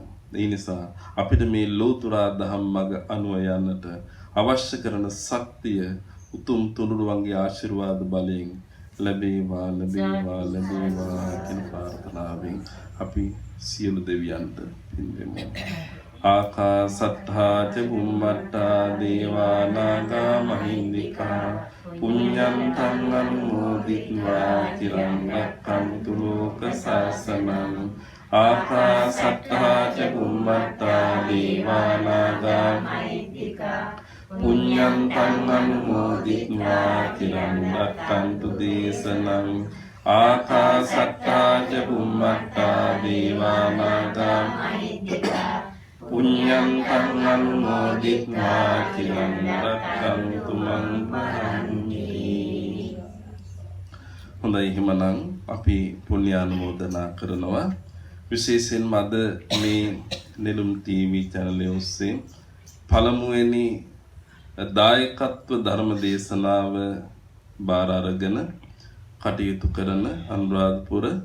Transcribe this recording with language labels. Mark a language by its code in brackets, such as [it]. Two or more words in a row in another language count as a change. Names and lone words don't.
[si] ඒ නිසා අපිට මේ ලෝතුරා දහම් මඟ අනුව යන්නට අවශ්‍ය කරන ශක්තිය උතුම් තුනුරුවන්ගේ ආශිර්වාද බලයෙන් ලැබේවා කියන ප්‍රාර්ථනාවෙන් අපි සියලු දෙවියන්ට පින් දෙමු. [pi] ආකාසට්ඨා ච බුම්මට්ඨා දේවා නාග මහින්దికා පුඤ්ඤන්තං අනුමෝදිත්වා චිරං රක්ඛන්තු ලෝක සාසනං. ආකාසට්ඨා ච බුම්මට්ඨා දේවා නාග මහින්దికා පුඤ්ඤන්තං අනුමෝදිත්වා චිරං රක්ඛන්තු දේශනං. ආකාසට්ඨා ච බුම්මට්ඨා දේවා නාග මහින්దికා පුඤ්ඤන්තං අනුමෝදිත්වා චිරං රක්ඛන්තු මං පරන්ති. [si] හොඳයි, එහෙමනම් අපි පුණ්‍යානුමෝදනා කරනවා. විශේෂයෙන්ම අද මේ නෙළුම් ටීවී channel ඔස්සේ පළමුවෙනි දායකත්ව ධර්ම දේශනාව බාර අරගෙන කටයුතු කරන අනුරාධපුර